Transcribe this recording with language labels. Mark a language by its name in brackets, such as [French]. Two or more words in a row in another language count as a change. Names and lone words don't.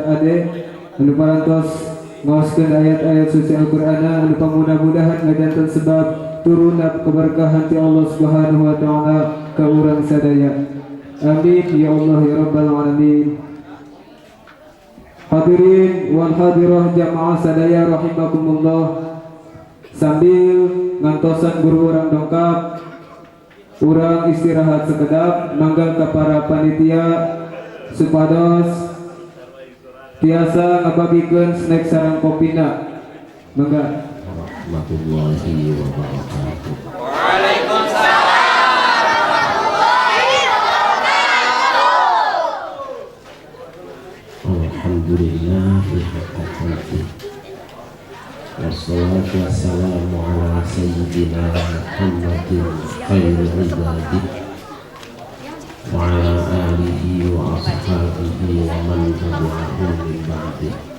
[Sundanese] balik anu parantos ngaoskeun ayat-ayat suci Al-Qur'an anu pamudah-mudahan ngajanten sebab turunna keberkahan ti Allah [Arabic] سبحانه وتعالى [Sundanese] ka urang sadaya. [Arabic] آمين يا الله يا رب العالمين. الحاضرين والحاضرات [Sundanese] jamaah sadaya rahimakumullah. Sambil ngantosan guru urang dongkap, urang istirahat sekedap mangga ka para panitia supados tiasa ngabagikeun snack sareng kopina. Mangga. [Arabic] ورحمة الله وبركاته. وعليكم السلام. الحمد لله حق حمده. والصلاة والسلام على سيدنا محمد خير عباده وعلى آله وأصحابه ومن تبعهم من بعده.